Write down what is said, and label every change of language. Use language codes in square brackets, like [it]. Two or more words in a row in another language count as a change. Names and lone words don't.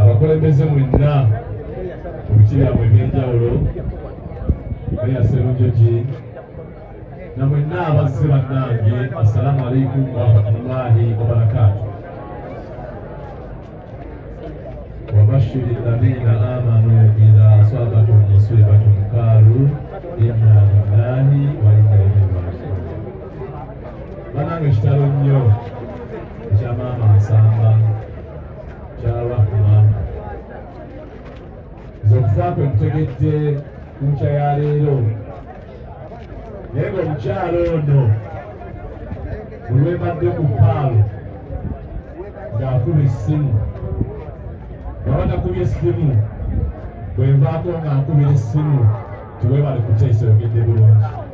[lg] abakulembeze mwenna mu bice byabwe eby'enjawulo beya Sserunjogi na mwenna abazze bannange [ar] السلام عليكم ورحمة الله وبركاته. وبشر الذين آمنوا إذا أصابتهم مصيبة قالوا إنا لله وإنا إليه راجعون. [lg] Banange kitalo nnyo ekya maama Nsamba kya Rahma z'okufa kwe nkutegedde ku nkya ya leero, naye ng'omukyalo ono olwembadde ku paalo ng'akuba essimu baba takubye essimu bwe nvaako nga nkubira essimu tiweebale kuteesa oyogedde bulungi.